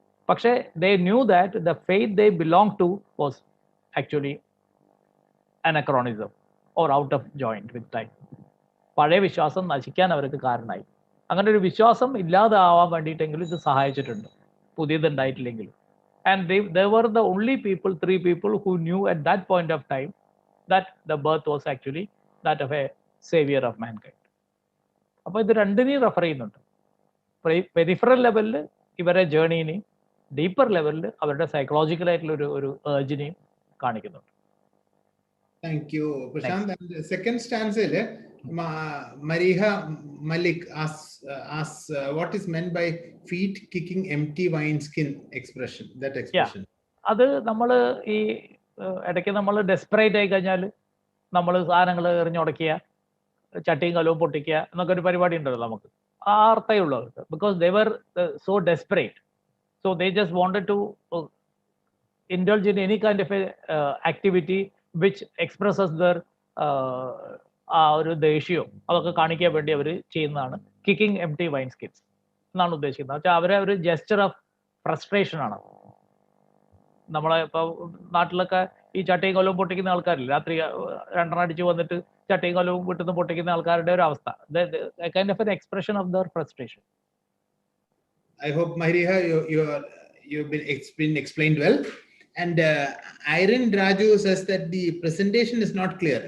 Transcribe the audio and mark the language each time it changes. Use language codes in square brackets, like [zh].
[en] പക്ഷേ they knew that the faith they belong to was actually anachronism or out of joint with time. [ml] പഴയ വിശ്വാസം നശിക്കാൻ അവർക്ക് കാരണമായി. അങ്ങനെ ഒരു വിശ്വാസം ഇല്ലാതാവാൻ വേണ്ടിയിട്ടെങ്കിലും ഇത് സഹായിച്ചിട്ടുണ്ട്, പുതിയത് ഉണ്ടായിട്ടില്ലെങ്കിലും. [en] And they were the only people, 3 people, who knew at that point of time that the birth was actually that of a savior of mankind. [ml] അപ്പോൾ ഇത് രണ്ടിനെയും റെഫർ ചെയ്യുന്നുണ്ട്. പെരിഫറൽ ലെവലിൽ ഇവരെ ജേർണിനെയും ഡീപ്പർ ലെവലിൽ അവരുടെ സൈക്കോളജിക്കൽ ആയിട്ടുള്ള ഒരു ഏർജിനെയും കാണിക്കുന്നുണ്ട്. [en] Thank you, Prashant. And the second stanza, Mariha Malik asks what is meant by feet kicking empty wineskin expression. That expression. [ml] അത് നമ്മൾ ഈ ഇടയ്ക്ക് നമ്മൾ ഡെസ്പറേറ്റ് ആയി കഴിഞ്ഞാൽ നമ്മൾ സാധനങ്ങൾ എറിഞ്ഞുടക്കുക, ചട്ടിയും കലവും പൊട്ടിക്കുക എന്നൊക്കെ ഒരു പരിപാടി ഉണ്ടല്ലോ നമുക്ക്. ആ അർത്ഥമേ ഉള്ളൂ അവർക്ക്. [en] Because they were so desperate. So they just wanted to indulge in any kind of a activity which expresses their [ml] ആ ഒരു ദേഷ്യം അതൊക്കെ കാണിക്കാൻ വേണ്ടി അവർ ചെയ്യുന്നതാണ് [en] kicking empty wine skins [ml] എന്നാണ് ഉദ്ദേശിക്കുന്നത്. പക്ഷേ അവരെ ഒരു [en] gesture of frustration [ml] ആണ്. നമ്മളെ ഇപ്പോൾ നാട്ടിലൊക്കെ ഈ ചട്ടയും കൊല്ലവും പൊട്ടിക്കുന്ന ആൾക്കാരില്ല, രാത്രി 2 അടിച്ച് വന്നിട്ട് ചട്ടയും കൊല്ലവും വിട്ടുന്ന് പൊട്ടിക്കുന്ന ആൾക്കാരുടെ ഒരു അവസ്ഥ. [en] Kind of an expression of their frustration. I hope, Mariha, you've been explained well. And Irene Raju says that the presentation is not clear.